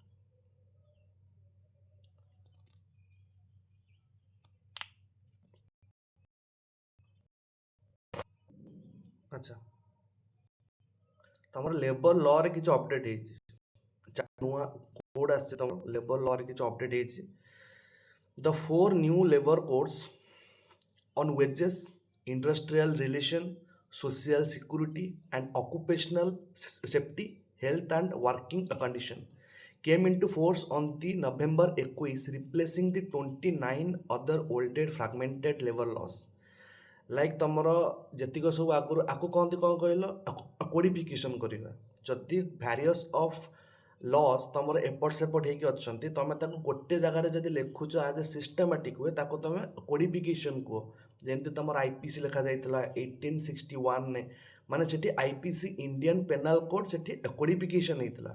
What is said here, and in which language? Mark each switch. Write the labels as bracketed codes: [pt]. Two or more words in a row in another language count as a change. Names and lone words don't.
[or] ଆଚ୍ଛା, ତମର ଲେବର ଲରେ କିଛି ଅପଡେଟ୍ ହେଇଛି, ନୂଆ କୋଡ୍ ଆସିଛି ତମର ଲେବର ଲରେ କିଛି ଅପଡେଟ୍ ହେଇଛି। [en] ଦ 4 new labor codes on wages, industrial relation, social security and occupational safety, health and working condition came into force on the November 21, replacing the 29 other older fragmented labor laws. [or] ଲାଇକ୍ ତମର ଯେତିକ ସବୁ ଆଗରୁ ଆକୁ କହନ୍ତି କ'ଣ କହିଲ, କୋଡ଼ିଫିକେସନ୍ କରିବା। ଯଦି [en] various of laws [or] ତମର ଏପଟ ସେପଟ ହେଇକି ଅଛନ୍ତି, ତମେ ତାକୁ ଗୋଟେ ଜାଗାରେ ଯଦି ଲେଖୁଛ [en] as a systematic [or] ହୁଏ, ତାକୁ ତମେ କୋଡ଼ିଫିକେସନ୍ କୁହ। ଯେମିତି ତମର IPC ଲେଖାଯାଇଥିଲା 1861ରେ, ମାନେ ସେଠି IPC ଇଣ୍ଡିଆନ୍ ପେନାଲ୍ କୋଡ୍ ସେଠି କୋଡ଼ିଫିକେସନ୍ ହେଇଥିଲା।